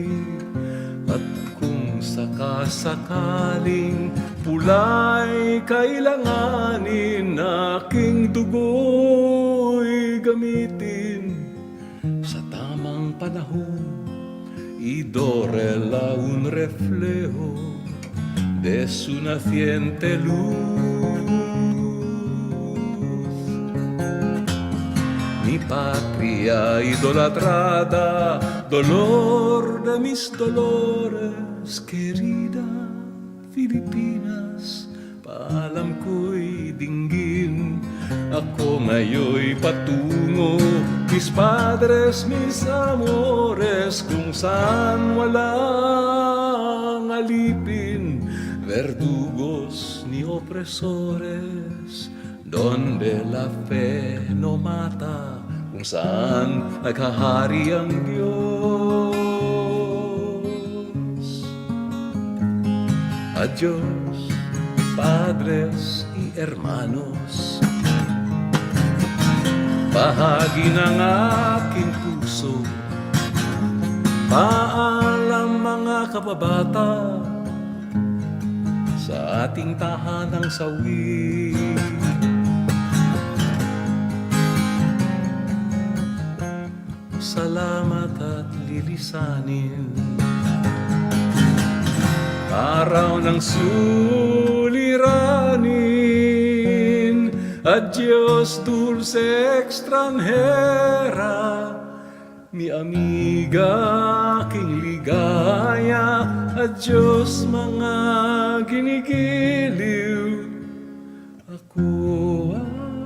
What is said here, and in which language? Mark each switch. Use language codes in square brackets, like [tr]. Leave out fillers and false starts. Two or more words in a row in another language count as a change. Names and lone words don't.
[tl] At kung sakasakaling pulay kailanganin, aking dugo'y gamitin sa tamang panahon. [es] Idorela un reflejo de su naciente luz. Mi patria idolatrada, dolor de mis dolores, querida Filipinas, [tl] paalam ko'y dinggin. Ako ngayon'y patungo, [es] mis padres, mis amores, [tl] kung saan walang alipin, [es] verdugos ni opresores, donde la fe no mata, [tl] kung saan naghahari ang Diyos. [es] Adios, padres y hermanos, [tl] bahagi ng aking puso. Paalam mga kababata, sa ating tahanang sawi. Salamat at lilisanin, araw ng suliranin. [es] Adios dulce extranjera, mi amiga, [tl] aking ligaya. Adios mga ginigiliw, ako